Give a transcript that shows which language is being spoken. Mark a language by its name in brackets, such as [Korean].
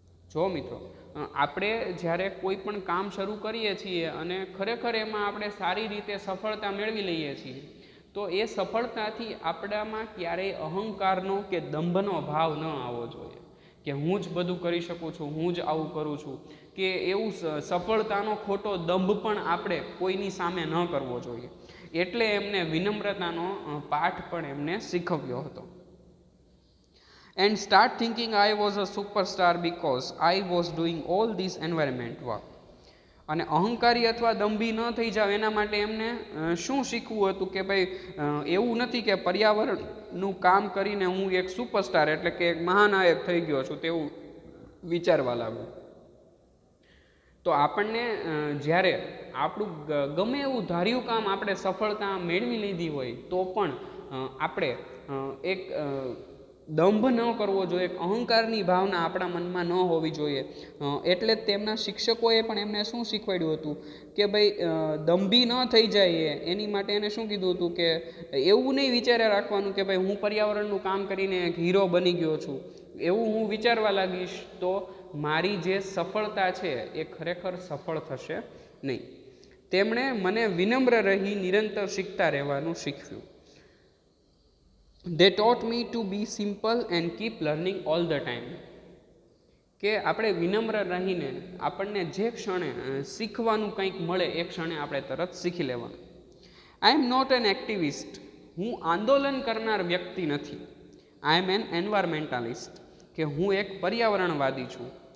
[Gujarati] જો મિત્રો આપણે જ્યારે કોઈ પણ કામ શરૂ કરીએ છીએ અને ખરેખર એમાં આપણે સારી રીતે સફળતા મેળવી લઈએ છીએ, તો એ સફળતાથી આપણામાં ક્યારેય અહંકારનો કે દંભનો ભાવ ન આવવો જોઈએ, કે હું જ બધું કરી શકું છું, હું જ આવું કરું છું, કે એવું સફળતાનો ખોટો દંભ પણ આપણે કોઈની સામે ન કરવો જોઈએ. એટલે એમને વિનમ્રતાનો પાઠ પણ એમને શીખવ્યો હતો. [English] And start thinking I was a superstar because I was doing all this environment work. [Gujarati] અને અહંકારી અથવા દંભી ન થઈ જાવ એના માટે એમને શું શીખવું હતું કે ભાઈ એવું નથી કે પર્યાવરણનું કામ કરીને હું એક સુપરસ્ટાર એટલે કે એક મહાનાયક થઈ ગયો છું તેવું વિચારવા લાગ્યું. તો આપણને જ્યારે આપણું ગમે એવું ધાર્યું કામ આપણે સફળતા મેળવી લીધી હોય તો પણ આપણે એક દંભ ન કરવો જોઈએ, અહંકારની ભાવના આપણા મનમાં ન હોવી જોઈએ. એટલે જ તેમના શિક્ષકોએ પણ એમને શું શીખવાડ્યું હતું કે ભાઈ દંભી ન થઈ જાય એની માટે એને શું કીધું હતું કે એવું નહીં વિચાર્યા રાખવાનું કે ભાઈ હું પર્યાવરણનું કામ કરીને એક હીરો બની ગયો છું, એવું હું વિચારવા લાગીશ તો મારી જે સફળતા છે એ ખરેખર સફળ થશે નહીં. તેમણે મને વિનમ્ર રહી નિરંતર શીખતા રહેવાનું શીખવ્યું. [English] They taught me to be simple and keep learning all the time. [Gujarati] કે આપણે વિનમ્ર રહીને આપણને જે ક્ષણે શીખવાનું કંઈક મળે એ ક્ષણે આપણે તરત શીખી લેવાનું. [English] I am not an activist. [Gujarati] હું આંદોલન કરનાર વ્યક્તિ નથી. [English] I am an environmentalist. [Gujarati] કે હું એક પર્યાવરણવાદી છું.